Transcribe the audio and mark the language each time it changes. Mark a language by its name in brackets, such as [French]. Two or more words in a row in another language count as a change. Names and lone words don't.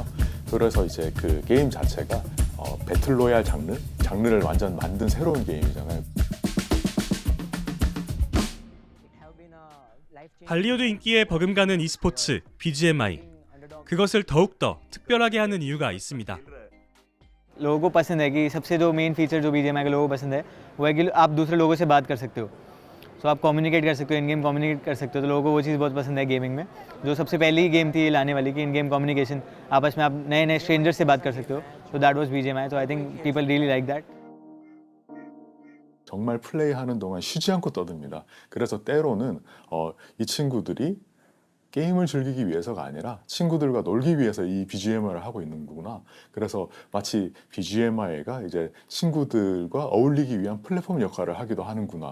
[Korean] 그래서 이제 그 게임 자체가 배틀로얄 장르를 완전 만든 새로운 게임이잖아요. 할리우드 인기에 버금가는 e스포츠 BGMI. 그것을 더욱더 특별하게 하는 이유가 있습니다. [Hindi] लोगों को पसंद है कि सबसे जो [English] main feature [Hindi] जो BGMI के लोगों को पसंद है वो है कि आप दूसरे लोगों से बात कर सकते हो. सो आप कम्युनिकेट कर सकते हो, [English] in game communicate [Hindi] कर सकते हो. तो लोगों को वो चीज़ बहुत पसंद है गेमिंग में. जो सबसे पहली गेम थी लाने वाली कि [English] in game communication, [Hindi] आपस में आप नए नए स्ट्रेंजर से बात कर सकते हो. [English] So that was BGMI. So I think people really like that. [Korean] 정말 플레이하는 동안 쉬지 않고 떠듭니다. 그래서 때로는 이 친구들이 게임을 즐기기 위해서가 아니라 친구들과 놀기 위해서 이 BGMI를 하고 있는구나. 그래서 마치 BGMI가 이제 친구들과 어울리기 위한 플랫폼 역할을 하기도 하는구나.